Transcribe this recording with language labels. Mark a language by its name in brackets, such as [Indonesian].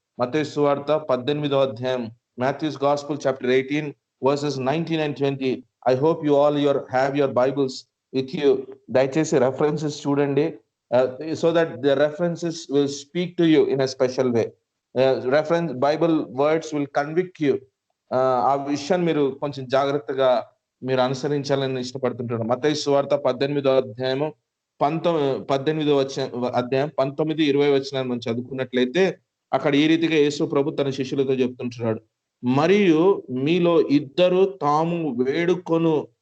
[Telugu] మత్తయి సువార్త 18వ అధ్యాయం, [English] Matthew's gospel chapter 18 verses 19 and 20. I hope you all have your Bibles with you. [Telugu] దయచేసి references చూడండి, [English] so that the references will speak to you in a special way. Reference Bible words will convict you. [Telugu] ఆ విషయాన్ని మీరు కొంచెం జాగ్రత్తగా మీరు అనుసరించాలని ఇష్టపడుతుంటారు. మత్తయి సువార్త 18వ అధ్యాయము 19-20 వచనాన్ని మనం చదువుకున్నట్లయితే అక్కడ ఈ రీతిగా యేసు ప్రభు తన శిష్యులతో చెప్తుంటున్నాడు, మరియు మీలో ఇద్దరు తాము వేడుకొను